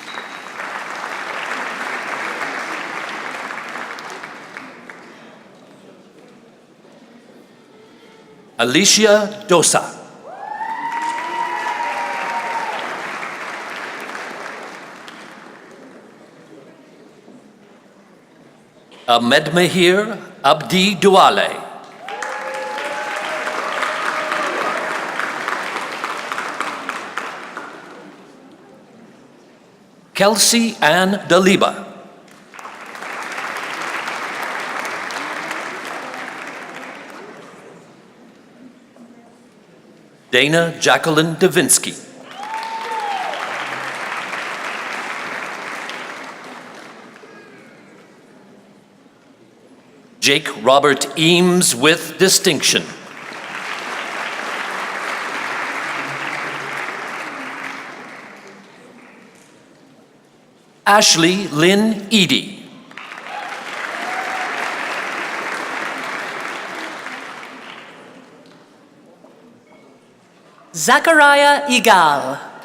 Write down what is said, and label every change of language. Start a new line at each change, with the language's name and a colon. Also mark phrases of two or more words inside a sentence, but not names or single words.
English: Alicia Dosa. Ahmed Mahir Abdi Duale. Kelsey Ann Daliba. Dana Jacqueline Davinsky. Jake Robert Eames with distinction. Ashley Lynn Edie. Zachariah Igal.